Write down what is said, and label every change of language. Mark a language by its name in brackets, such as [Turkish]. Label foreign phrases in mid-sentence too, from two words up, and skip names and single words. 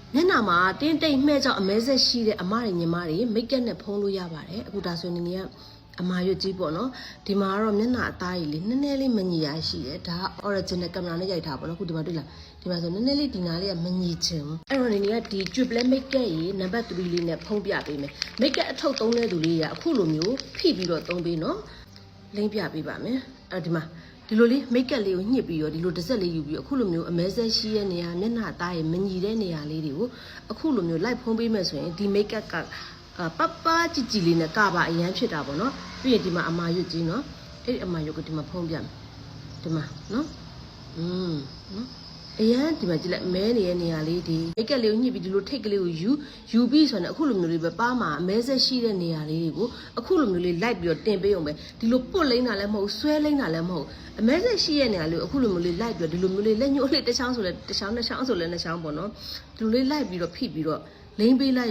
[Burmese] မျက်နှာမှာတင်းတိတ်မှဲ့ကြောင့်အမဲဆက်ရှိတဲ့အမတွေညီမတွေမိတ်ကပ်နဲ့ဖုံးလို့ရပါတယ်အခုဒါဆိုနေနေကအမာရွတ်ကြီးပေါ့နော်ဒီမှာကတော့မျက်နှာအ သားကြီးလေးနည်းနည်းလေးမညီရရှိတယ်ဒါက [English] original camera [Burmese] နဲ့ရိုက်ထားပါတော့အခုဒီမှာတွေ့လားဒီမှာဆိုနည်းနည်းလေးဒီနားလေးကမညီချင်ဘူးအဲ့တော့နေနေကဒီ [English] triple make up [Burmese] ရေ number 3လေးနဲ့ဖုံးပြပေးမယ် [English] make up [Burmese] အထုပ်သုံးတဲ့သူလေးကအခုလိုမျိုးဖိပြီးတော့သုံးပေးနော်လိမ့်ပြပေးပါမယ်အဲ့ဒီမှာဒီလိုလေး [English] make up [Burmese] လေးကိုညှစ်ပြီးတော့ဒီလိုတစ်စက်လေးယူပြီးတော့အခုလိုမျိုးအမဲဆက်ရှိတဲ့နေရာမျက်နှာအသားရေမညီတဲ့နေရာလေးတွေကိုအခုလိုမျိုးလိုက်ဖုံးပေးမယ်ဆိုရင်ဒီ [English] make up [Burmese] ကပပကြည်ကြည်လေး နဲ့ကပါအရန်ဖြစ်တာပေါ့နော်ပြီးရင်ဒီမှာအမာရွတ်ကြီးနော်အဲ့ဒီအမာရွတ်ကိုဒီမှာဖုံးပြမယ်ဒီမှာနော်နော်အရန်ဒီမှာကြည့်လိုက်မဲနေတဲ့နေရာလေးဒီမိတ်ကပ်လေးကိုညှစ်ပြီးဒီလိုထိတ်ကလေးကိုယူပြီးဆိုတော့အခုလိုမျိုးလေးပဲပါမှာအမဲဆက်ရှိတဲ့နေရာလေးတွေကိုအခုလိုမျိုးလေးလိုက်ပြီးတော့တင်ပေးအောင်ပဲဒီလိုပုတ်လိမ့်တာလည်းမဟုတ်ဆွဲလိမ့်တာလည်းမဟုတ်အမဲဆက်ရှိတဲ့နေရာလေးကိုအခုလိုမျိုးလေးလိုက်ပြီးတော့ဒီလိုမျိုးလေးလက်ညှိုးလေးတစ်ချောင်းဆိုလဲတစ်ချောင်းနှစ်ချောင်းဆိုလဲနှစ်ချောင်းပေါ့နော်ဒီလိုလေးလိုက်ပြီးတော့ဖိပြီးတော့လိမ့်ပေးလိုက်